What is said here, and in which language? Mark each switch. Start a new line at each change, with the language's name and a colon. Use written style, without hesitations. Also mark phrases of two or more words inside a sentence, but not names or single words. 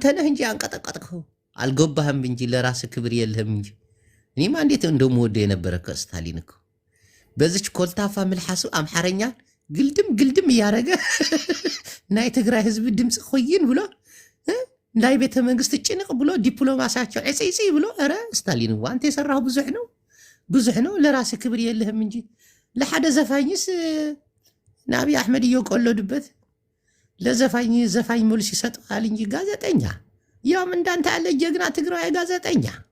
Amharic: ነህ እንጂ አንቀጠቀጥከው አልገባህም እንጂ ለራስ ክብር የለህም እንጂ። እኔማ እንዴት እንደምወደው የነበረ ከስታሊን እኮ በዚች ኮልታፋ ምልሓሱ አምሓረኛ ግልድም ግልድም እያደረገ
Tigrinya: ናይ ትግራይ ህዝቢ ድምፂ ኮይን
Amharic: ብሎ ናይ ቤተ መንግስት ጭንቅ ብሎ ዲፕሎማሲያቸው ዕፅይፂ ብሎ ኧረ ስታሊን አንተ የሰራሁ ብዙሕ ነው። ለራስ ክብር የለህም እንጂ ለሓደ ዘፋኝስ ንአብይ አሕመድ እየቆለዱበት ለዘፋኝ መልስ ይሰጠዋል እንጂ ጋዜጠኛ ያውም እንዳንተ ያለ ጀግና ትግራይ ጋዜጠኛ